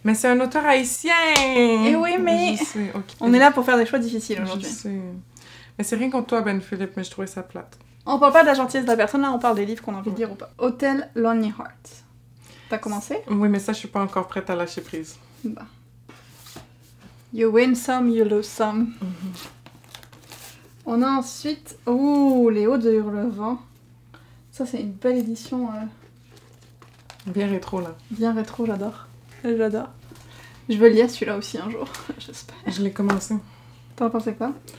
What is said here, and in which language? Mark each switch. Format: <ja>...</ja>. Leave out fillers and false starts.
<fr>Mais c'est un auteur haïtien! Eh oui, mais... Je sais, ok. On est là pour faire des choix difficiles Je aujourd'hui. sais. Mais c'est rien contre toi, Ben Philippe, mais je trouvais ça plate. On parle pas de la gentillesse de la personne, là on parle des livres qu'on a envie de lire ou pas. Hotel Lonely Heart. T'as commencé? Oui, mais ça, je suis pas encore prête à lâcher prise. Bah.</fr> <en>You win some, you lose some.</en> <fr>On a ensuite... Ouh, Les Hauts de Hurlevent. Ça, c'est une belle édition Bien rétro, là. Bien rétro, j'adore. J'adore. Je veux lire celui-là aussi un jour, j'espère. Je l'ai commencé. T'en pensais quoi?</fr>